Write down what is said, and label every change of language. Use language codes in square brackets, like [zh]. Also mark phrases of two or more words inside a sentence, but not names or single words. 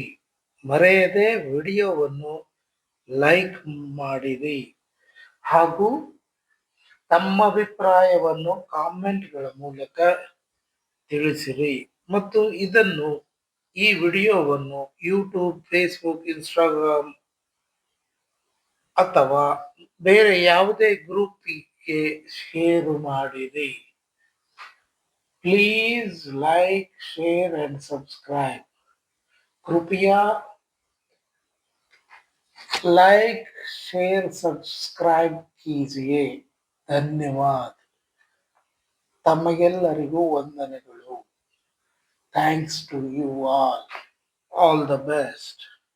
[kn] ಮರೆಯದೆ ವಿಡಿಯೋವನ್ನು ಲೈಕ್ ಮಾಡಿರಿ ಹಾಗೂ ತಮ್ಮ ಅಭಿಪ್ರಾಯವನ್ನು ಕಾಮೆಂಟ್ಗಳ ಮೂಲಕ ತಿಳಿಸಿರಿ. ಮತ್ತು ಈ ವಿಡಿಯೋವನ್ನು ಯೂಟ್ಯೂಬ್, ಫೇಸ್ಬುಕ್, ಇನ್ಸ್ಟಾಗ್ರಾಮ್ ಅಥವಾ ಬೇರೆ ಯಾವುದೇ ಗ್ರೂಪ್ಗೆ ಶೇರ್ ಮಾಡಿರಿ. [en] please like, share and subscribe. [hi] कृपया [en] like, share, subscribe [hi] कीजिए. धन्यवाद. [kn] ತಮಗೆಲ್ಲರಿಗೂ ವಂದನೆಗಳು. [en] thanks to you all. all the best.